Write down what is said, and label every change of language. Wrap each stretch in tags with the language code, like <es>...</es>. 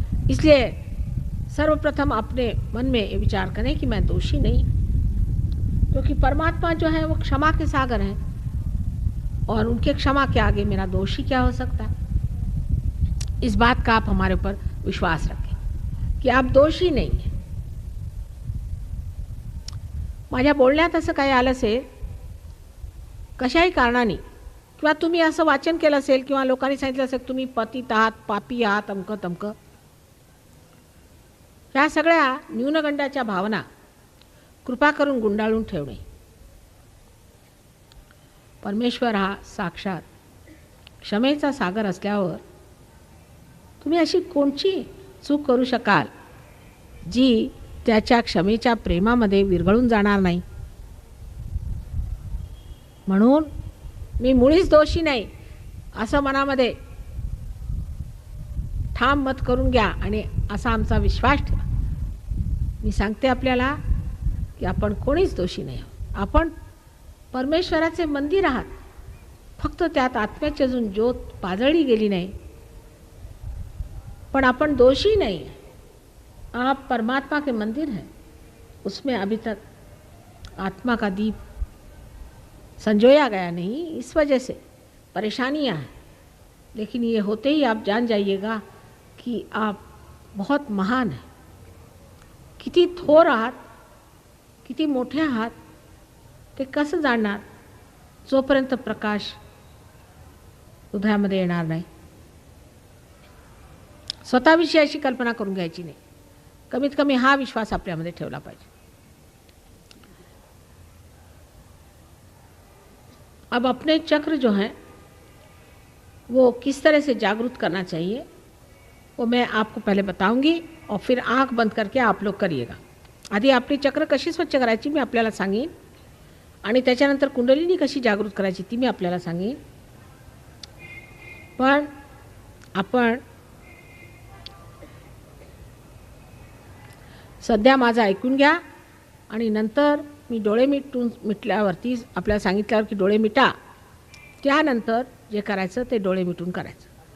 <hi>इसलिए सर्वप्रथम अपने मन में ये विचार करें कि मैं दोषी नहीं, क्योंकि परमात्मा जो है वो क्षमा के सागर हैं, और उनके क्षमा के आगे मेरा दोषी क्या हो सकता है। इस बात का आप हमारे ऊपर विश्वास रखें कि आप दोषी नहीं हैं।</hi> <mr>माझ्या बोलण्यात असं काही आलं असेल कशाही कारणाने, किंवा तुम्ही असं वाचन केलं असेल किंवा लोकांनी सांगितलं असेल तुम्ही पतित आहात, पापी आहात, अमकं तमकं, ह्या सगळ्या न्यूनगंडाच्या भावना कृपा करून गुंडाळून ठेवणे। परमेश्वर हा साक्षात क्षमेचा सागर असल्यावर तुम्ही अशी कोणची चूक करू शकाल जी त्याच्या क्षमेच्या प्रेमामध्ये विरघळून जाणार नाही। म्हणून मी मुळीच दोषी नाही असं मनामध्ये ठाम मत करून घ्या आणि असा आमचा विश्वास ठेवा। मी सांगते आपल्याला की आपण कोणीच दोषी नाही आहोत। आपण परमेश्वराचे मंदिर आहात, फक्त त्यात आत्म्याची अजून ज्योत पाजळली गेली नाही, पण आपण दोषी नहीं।</mr> <hi>आप परमात्मा के मंदिर हैं, उसमें अभी तक आत्मा का दीप संजोया गया नहीं, इस वजह से परेशानियां हैं। लेकिन ये होते ही आप जान जाइएगा कि आप बहुत महान हैं।</hi> <mr>किती थोर आहात, किती मोठे आहात ते कसं जाणणार जोपर्यंत प्रकाश हृदयामध्ये येणार नाही। स्वतःविषयी अशी कल्पना करून घ्यायची नाही, कमीत कमी हा विश्वास आपल्यामध्ये ठेवला पाहिजे।</mr> <hi>अब अपने चक्र जो हैं वो किस तरह से जागृत करना चाहिए वो मैं आपको पहले बताऊंगी, और फिर आंख बंद करके आप लोग करिएगा।</hi> <mr>आधी आपली चक्र कशी स्वच्छ करायची मी आपल्याला सांगेन, आणि त्याच्यानंतर कुंडलिनी कशी जागृत करायची ती मी आपल्याला सांगेन। पण आपण सध्या माझं ऐकून घ्या, आणि नंतर मी डोळे मिटल्यावरती आपल्याला सांगितल्यावर की डोळे मिटा, त्यानंतर जे करायचं ते डोळे मिटून करायचं।</mr>